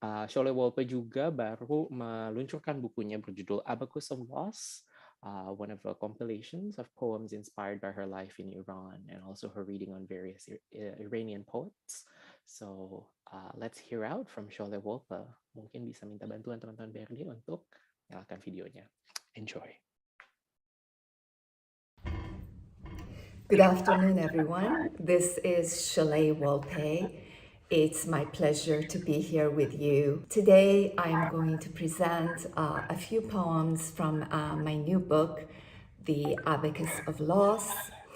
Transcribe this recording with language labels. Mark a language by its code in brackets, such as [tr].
[en] Sholeh Wolpe [id] juga baru meluncurkan bukunya berjudul [en] Abacus of Loss, one of the compilations of poems inspired by her life in Iran and also her reading on various Iranian poets. So let's hear out from Sholeh Wolpe. [id] Mungkin bisa minta bantuan teman-teman BRD untuk nyalakan videonya. [en] Enjoy. Good afternoon, everyone. This is Sholeh Wolpe. It's my pleasure to be here with you. Today, I'm going to present a few poems from my new book, The Abacus of Loss.